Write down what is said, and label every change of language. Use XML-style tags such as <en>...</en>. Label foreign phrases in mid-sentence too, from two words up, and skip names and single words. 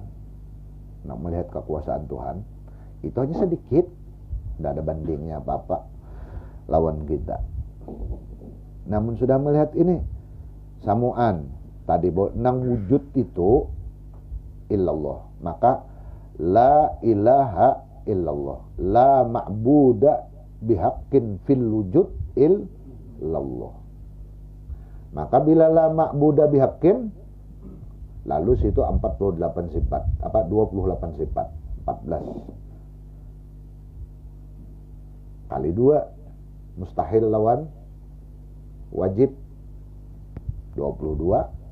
<bjn>Nak melihat kekuasaan Tuhan itu hanya sedikit. Tidak ada bandingnya apa-apa lawan kita. Namun sudah melihat ini samuan tadi bahwa nang wujud itu illallah, maka</bjn> <ar>la ilaha illallah, la ma'buda bihaqqin fil wujud illallah.</ar> <bjn>Maka bila</bjn> <ar>la ma'buda bihaqqin,</ar> <bjn>lalu situ 48 sifat, 28 sifat, 14 kali 2 mustahil lawan wajib 22</bjn>